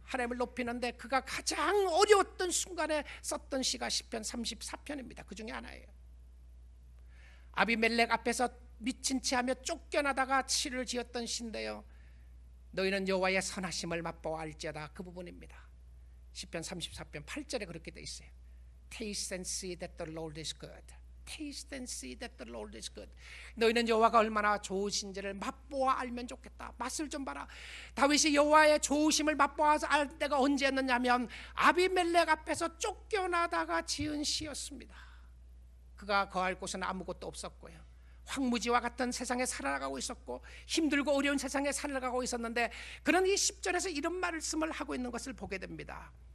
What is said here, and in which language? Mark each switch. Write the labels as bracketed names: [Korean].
[Korean] 하나님을 높이는데 그가 가장 어려웠던 순간에 썼던 시가 시편 34편입니다. 그 중에 하나예요. 아비멜렉 앞에서 미친 채하며 쫓겨나다가 치를 지었던 시인데요 너희는 여호와의 선하심을 맛보아 알지어다. 그 부분입니다. 시편 34편 8절에 그렇게 돼 있어요. [English] Taste and see that the Lord is good. Taste and see that the Lord is good. [Korean] 너희는 여호와가 얼마나 좋으신지를 맛보아 알면 좋겠다. 맛을 좀 봐라. 다윗이 여호와의 좋으심을 맛보아서 알 때가 언제였느냐면 아비멜렉 앞에서 쫓겨나다가 지은 시였습니다. 그가 거할 곳은 아무것도 없었고요 황무지와 같은 세상에 살아가고 있었고 힘들고 어려운 세상에 살아가고 있었는데, 그는 이 10절에서 이런 말씀을 하고 있는 것을 보게 됩니다.